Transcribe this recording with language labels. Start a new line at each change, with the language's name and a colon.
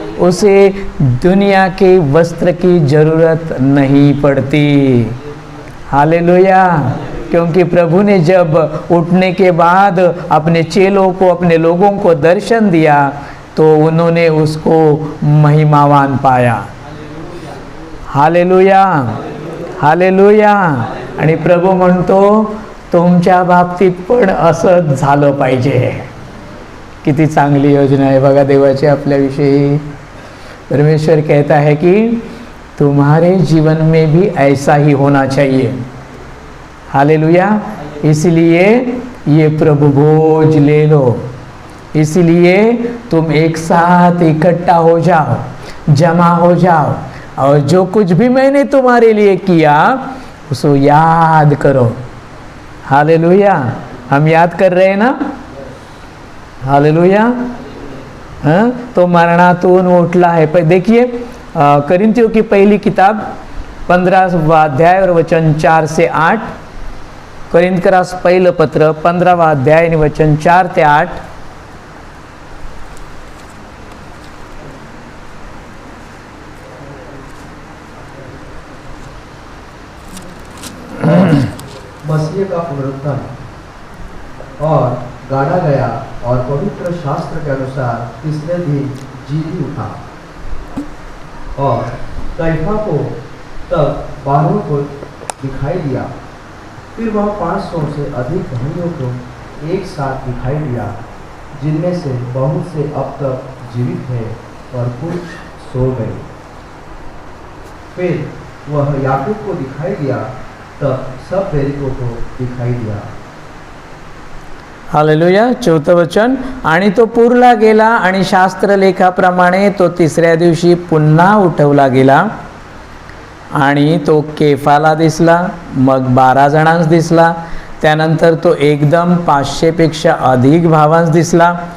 Hindi: उसे दुनिया के वस्त्र की जरूरत नहीं पड़ती। हालेलुया। क्योंकि प्रभु ने जब उठने के बाद अपने चेलों को, अपने लोगों को दर्शन दिया तो उन्होंने उसको महिमावान पाया। हालेलुया। हालेलुया।
Marathi: आणि प्रभू म्हणतो तुमच्या बाबतीत पण असंच झालं पाहिजे। किती चांगली योजना आहे बघा देवाची आपल्याविषयी.
Hindi: परमेश्वर कहता है कि तुम्हारे जीवन में भी ऐसा ही होना चाहिए. हालेलुया. इसलिए ये प्रभु भोज ले लो, इसलिए तुम एक साथ इकट्ठा हो जाओ, जमा हो जाओ, और जो कुछ भी मैंने तुम्हारे लिए किया उसको याद करो. हालेलुया. हम याद कर रहे हैं ना. हालेलुया. हाँ, तो
Marathi: मरणातून उठला
Hindi: है. देखिए करिंथियों की पहली किताब 15वां अध्याय और वचन 4 से 8.
Marathi: कोरिंथकरास पहिलं पत्र 15वां अध्याय आणि वचन 4 ते 8.
Hindi: मसीह का पुनरुत्थान और गाड़ा गया और पवित्र शास्त्र के अनुसार तीसरे दिन जी उठा. और कैफा को तब 12 को दिखाई दिया. फिर वह 500 से अधिक भाइयों को एक साथ दिखाई दिया, जिनमें से बहुत से अब तक जीवित हैं और कुछ सो गए. फिर वह याकूब को दिखाई दिया, तब सब प्रेरितों को दिखाई दिया.
Marathi: हालेलुया. 4थं वचन. आणि तो पुरला गेला आणि शास्त्रलेखाप्रमाणे तो तिसऱ्या दिवशी पुन्हा उठवला गेला. आणि तो केफाला दिसला, मग 12 जणांस दिसला. त्यानंतर तो एकदम 500 पेक्षा अधिक भावांस दिसला.